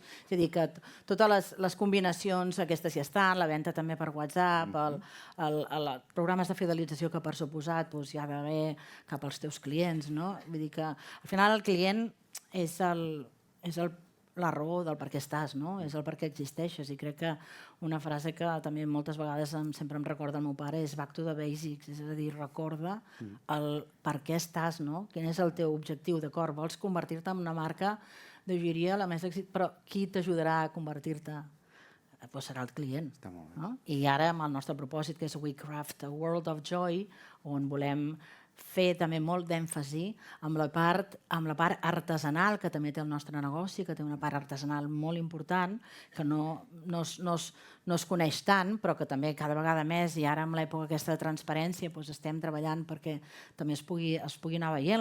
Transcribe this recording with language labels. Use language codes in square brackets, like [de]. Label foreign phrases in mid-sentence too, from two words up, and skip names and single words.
[ca] És a dir, que totes les combinacions aquestes ja estan, la venda també per WhatsApp, els programes de fidelització que per suposat hi ha d'haver cap als teus clients, no? Vull dir que al final el client és la raó del per què estàs, no? És el per què existeixes, i crec que una frase que també moltes vegades sempre em recorda el meu pare és [en] back to the basics, [ca] és a dir, recorda el per què estàs, no? Quin és el teu objectiu, d'acord? Vols convertir-te en una marca de joieria la més èxit, però qui t'ajudarà a convertir-te? Pues serà el client. No? I ara amb el nostre propòsit, que és [en] We Craft a World of Joy, [ca] on volem fer també molt d'èmfasi amb la part artesanal que també té el nostre negoci, que té una part artesanal molt important, que no es coneix tant, però que també cada vegada més, i ara amb l'època aquesta de transparència, estem treballant perquè també es pugui anar veient.